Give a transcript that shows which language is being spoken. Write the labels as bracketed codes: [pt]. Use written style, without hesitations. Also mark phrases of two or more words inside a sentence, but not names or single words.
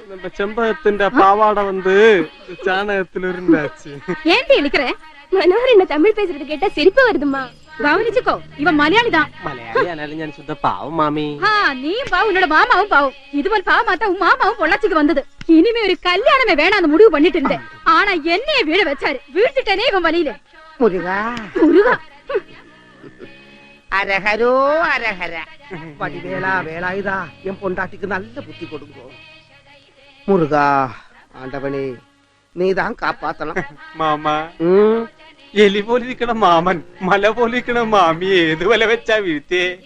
[ta] நம்ம செம்பகத்தின் பாவாடை வந்து சாணகத்துல இருந்தாச்சு. ஏன்டி இழுக்கிற? மனோகர் என்ன தமிழ் பேசுறது கேட்டா சிரிப்பு வருதுமா. கவனிச்சுக்கோ, இவன் மலையாளி தான். மலையாளி ஆனாலும் நான் சுத்த பாவம் மாமி. நீயும் பாவம், உன்னோட மாமாவும் பாவம். இதுவரை பாவமாத்தான் உன் மாமாவும் பொள்ளாச்சிக்கு வந்தது. இனிமே ஒரு கல்யாணமே வேணாம் முடிவு பண்ணிட்டு இருந்தேன். ஆனா என்னைய வீழ வச்சாரு. வீழ்த்திட்டேனே இவன் வழியில. മുരുകാ முருகா, அரகரோ அரகர வடிவேலா வேலாயுதா என் பொண்டாட்டிக்கு நல்ல புத்தி கொடுக்கோ. முருகா ஆண்டவனே நீதான் காப்பாத்தணும். மாமா எலி போலிருக்கண மாமன் மலை போலிருக்கண மாமி ஏது வலை வெச்சா வீழ்த்தே?